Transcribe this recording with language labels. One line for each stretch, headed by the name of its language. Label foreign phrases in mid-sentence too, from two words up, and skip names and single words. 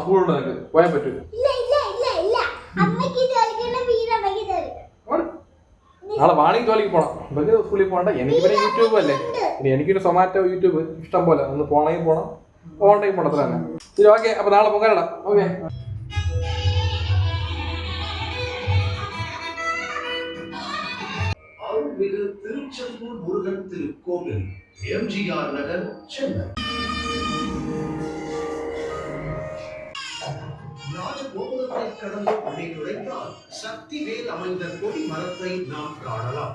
Malayalam: സ്കൂളുണ്ട് നിനക്ക്, പോയാൽ പറ്റൂ. നാളെ വാണിംഗ് ജോലിക്ക് പോണം. ഇവർക്ക് സ്കൂളിൽ പോകണ്ട. എനിക്ക് പിന്നെ യൂട്യൂബ് അല്ലേ, ഇനി എനിക്കൊരു സൊമാറ്റോ യൂട്യൂബ് ഇഷ്ടം പോലെ. ഒന്ന് പോണെങ്കിൽ പോണം, പോകണ്ടെങ്കിൽ പോണം. അത്ര തന്നെ. ശരി, ഓക്കെ. അപ്പൊ നാളെ പൊങ്കാലിടാം. ഓക്കെ.
Tamil: அருள்மிகு திருச்செந்தூர் முருகன் திருக்கோவில், எம்ஜிஆர் நகர், சென்னை. ராஜகோபுரத்தை கடந்து உள்ளே நுழைந்தால் சக்தி வேல் அமைந்த கொடி மரத்தை நாம் காணலாம்.